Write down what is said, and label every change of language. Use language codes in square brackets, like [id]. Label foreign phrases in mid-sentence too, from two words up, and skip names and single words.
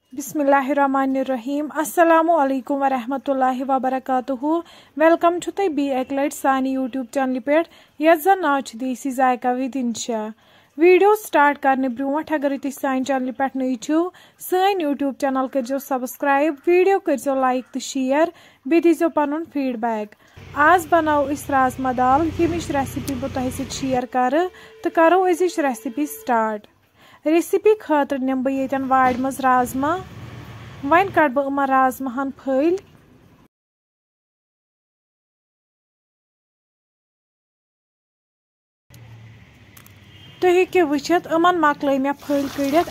[ar] بسم الله الرحمن الرحيم السلام عليكم ورحمة الله وبركاته. [ks] वेलकम छु तुह बी एक लट सानी यूट्यूब चैनल पे यथ जन नाव देसी जायका विद इंशा। वीडियो स्टार्ट करने ब्रोट अगर तुम सान चैनल पे नई छो सान यूट्यूब चैनल करो सब्सक्राइब, वीडियो करो लाइक तो शेयर, बे दीजो पनुन फीडबैक। आज बनाओ इस राजमा दाल यमिच रेसिपी बह तुह शेयर कर तो करो अजिच रेसिपी स्टार्ट। रेसिपी खतर निम बह ये वाड़ मज राजमा, वन कड़ बह यमन राजमाहन फल। तुम हेकि वुचित यमन मकल मे फल कड़ित।